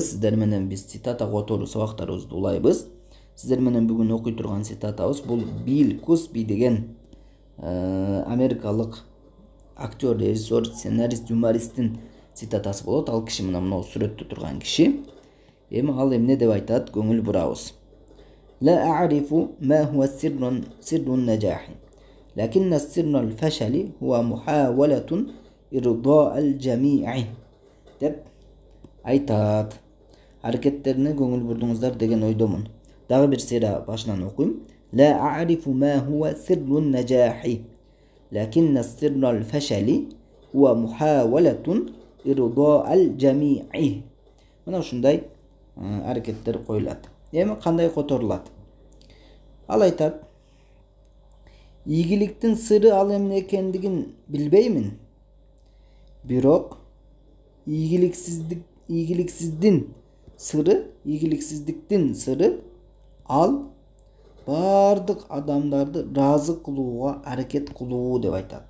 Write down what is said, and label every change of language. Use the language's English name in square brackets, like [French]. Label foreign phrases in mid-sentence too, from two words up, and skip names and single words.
[Kyrgyz] Сиздер менен биз цитата которуу сабактарыбызды улайбыз. Сиздер менен бүгүн окуй турган цитатабыз бул Билл Косби деген америкалык актер, режиссер, сценарист, юмористтин цитатасы болот. Ал киши мына мына сүрөттө турган киши. Ал эмне деп айтат? Көңүл бурабыз. [Arabic] لا أعرف ما هو سر النجاح لكن السر الفشل هو محاولة إرضاء الجميع [Kyrgyz] деп айтат. Аракеттерине көңүл бурдуңуздар деген ойдомун. Дагы бир сыйра башынан окуйм. [Arabic] لا أعرف ما هو سر النجاح لكن السر الفشل هو محاولة إرضاء الجميع. [Kyrgyz] Мына ушундай аракеттер коюлат. Эми кандай которулат? Ал айтат: ийгиликтин сыры ал эмне экендигин билбеймин. Бирок ийгиликсиздиктин сыры ал бардык адамдарды разы кылууга аракет кылуу деп айтат.